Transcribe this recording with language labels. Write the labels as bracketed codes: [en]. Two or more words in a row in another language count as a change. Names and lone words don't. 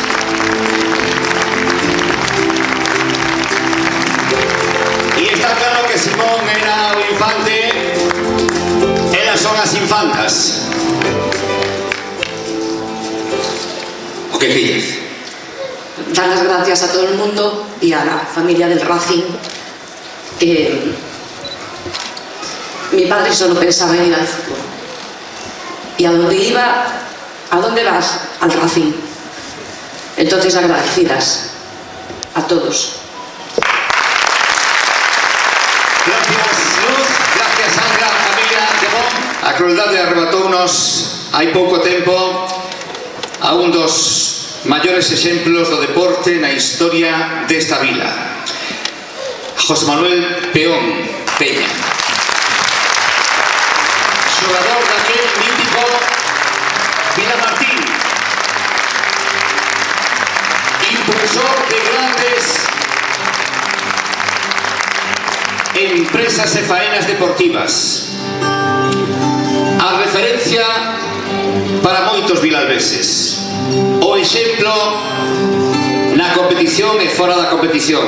[gl] E está claro que Simón era o infante, elas son as infantas. O que queres? [es] Dar las gracias a todo el mundo y a la familia del Racing. Mi padre solo pensaba en ir al fútbol. Y a donde iba, ¿a dónde vas? Al Racing. Entonces agradecidas a todos. Gracias, Luz. Gracias, Sandra, familia de Bon. [gl] A crueldade arrebatounos hai pouco tempo a un dos maiores exemplos do deporte na historia desta vila, José Manuel Peón Peña, xogador daquel mítico Vilamartín, impulsor de grandes empresas e faenas deportivas, a referencia para moitos vilalbeses, o exemplo na competición e fora da competición.